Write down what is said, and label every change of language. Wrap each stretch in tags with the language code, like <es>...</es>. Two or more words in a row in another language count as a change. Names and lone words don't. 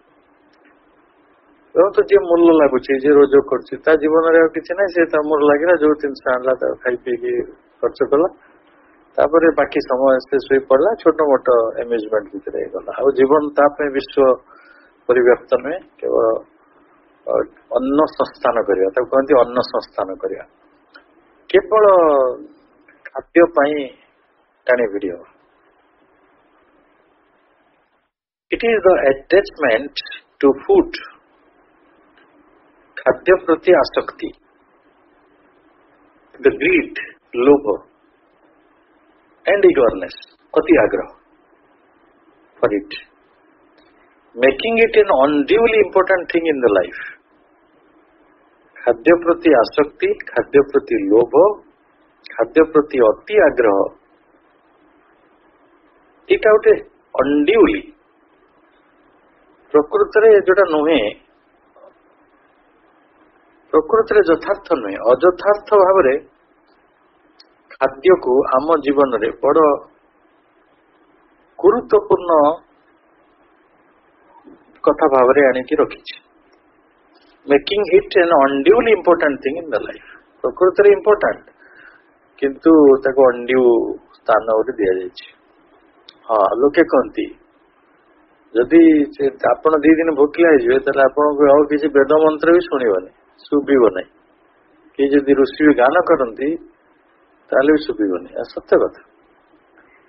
<or>ତ ଯିଏ ମୂଲ୍ୟ ଲାଗୁଛି, ଯିଏ ରୋଜଗାର କରୁଛି, ତା ଜୀବନରେ ଆଉ କିଛି ନାହିଁ, ସେ ତା ମୂଳ ଲାଗିଲା, ଯୋଉ ଜିନିଷ ଆଣିଲା ତାକୁ ଖାଇ ପିଇକି ଖର୍ଚ୍ଚ କଲା, ତାପରେ ବାକି ସମୟ ସେ ଶୋଇ ପଡିଲା, ଛୋଟ ମୋଟ ଏମ୍ୟୁଜମେଣ୍ଟ ଭିତରେ ହେଇଗଲା। ଆଉ ଜୀବନ ତା ପାଇଁ ବିଶ୍ୱ ପରିବ୍ୟାପ୍ତ ନୁହେଁ, କେବଳ ଅନ୍ନ ସଂସ୍ଥାନ କରିବା, ତାକୁ କହନ୍ତି ଅନ୍ନ ସଂସ୍ଥାନ କରିବା, କେବଳ ଖାଦ୍ୟ ପାଇଁ ଟାଣି ଭିଡ଼ି ହବ।</or> <en>It is the attachment to food,</en> <or>ଖାଦ୍ୟ ପ୍ରତି ଆସକ୍ତି,</or> <en>the greed, ଲୋଭ, and eagerness,</en> <or>ଅତି ଆଗ୍ରହ</or> <en>for it, making it an unduly important thing in the life.</en> <or>ଖାଦ୍ୟ ପ୍ରତି ଆସକ୍ତି, ଖାଦ୍ୟ ପ୍ରତି ଲୋଭ, ଖାଦ୍ୟ ପ୍ରତି ଅତି ଆଗ୍ରହ, ଏଇଟା ଗୋଟେ unduly, ପ୍ରକୃତରେ ଯୋଉଟା ନୁହେଁ, ପ୍ରକୃତରେ ଯଥାର୍ଥ ନୁହେଁ, ଅଯଥାର୍ଥ ଭାବରେ ଖାଦ୍ୟକୁ ଆମ ଜୀବନରେ ବଡ ଗୁରୁତ୍ୱପୂର୍ଣ୍ଣ କଥା ଭାବରେ ଆଣିକି ରଖିଛି,</or> <en>making it an unduly important thing in the life.</en> <or>ପ୍ରକୃତରେ ଇମ୍ପୋର୍ଟାଣ୍ଟ, କିନ୍ତୁ ତାକୁ ଅଣ୍ଡ୍ୟୁ ସ୍ଥାନ ଗୋଟେ ଦିଆଯାଇଛି। ହଁ, ଲୋକେ କହନ୍ତି ଯଦି ଆପଣ 2 ଦିନ ଭୋକିଲା ହେଇଯିବେ, ତାହେଲେ ଆପଣଙ୍କୁ ଆଉ କିଛି ବେଦ ମନ୍ତ୍ର ବି ଶୁଣିବନି, ଶୁଭିବ ନାହିଁ। କି ଯଦି ଋଷି ବି ଗାନ କରନ୍ତି ତାହେଲେ ବି ଶୁଭିବନି, ସତ୍ୟ କଥା।</or>